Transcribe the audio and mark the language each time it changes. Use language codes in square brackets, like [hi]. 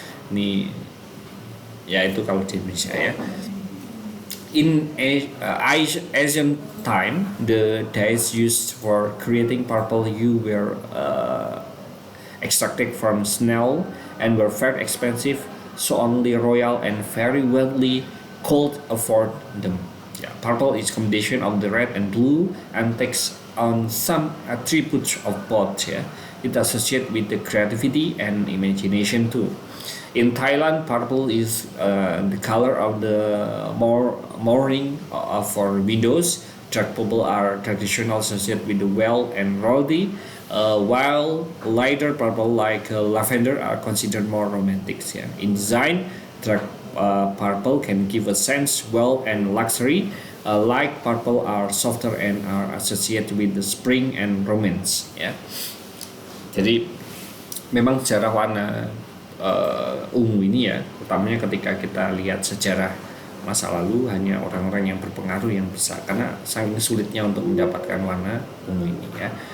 [id] Ini ya itu kalau di Indonesia ya. [en] In Asian time, the dyes used for creating purple hue were extracted from snail and were very expensive, so only royal and very wealthy could afford them. Purple is combination of the red and blue and takes on some attributes of both. It associated with the creativity and imagination too. In Thailand, purple is the color of the mourning for windows. Dark purple are traditional associated with the wealth and royalty, while lighter purple like lavender are considered more romantic. In design, dark purple can give a sense wealth and luxury. Light purple are softer and are associated with the spring and romance. [id] Jadi memang sejarah warna ungu ini ya, utamanya ketika kita lihat sejarah masa lalu hanya orang-orang yang berpengaruh yang bisa, karena saking sulitnya untuk mendapatkan warna ungu ini ya.